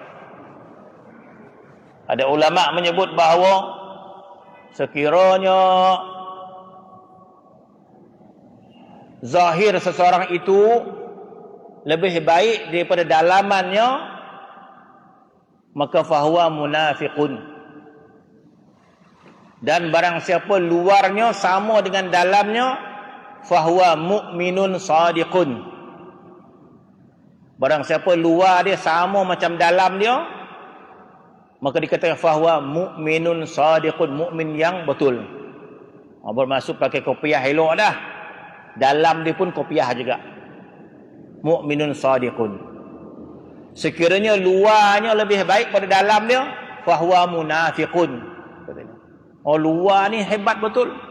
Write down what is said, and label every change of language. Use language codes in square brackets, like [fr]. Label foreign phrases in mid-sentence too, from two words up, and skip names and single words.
[ms] Ada ulama menyebut bahawa sekiranya zahir seseorang itu lebih baik daripada dalamannya, maka [ar] fahuwa munafiqun. [ms] Dan barang siapa luarnya sama dengan dalamnya, [ar] fahuwa mu'minun sadiqun. [ms] Barang siapa luar dia sama macam dalam dia, maka dikatakan [ar] fahuwa mu'minun sadiqun, [ms] mukmin yang betul. Bermaksud pakai kopiah elok dah. Dalam dia pun kopiah juga. [ar] Mu'minun sadiqun. [ms] Sekiranya luarnya lebih baik pada dalam dia, [ar] fahuwa munafiqun. [ms] Oh, luar ni hebat betul.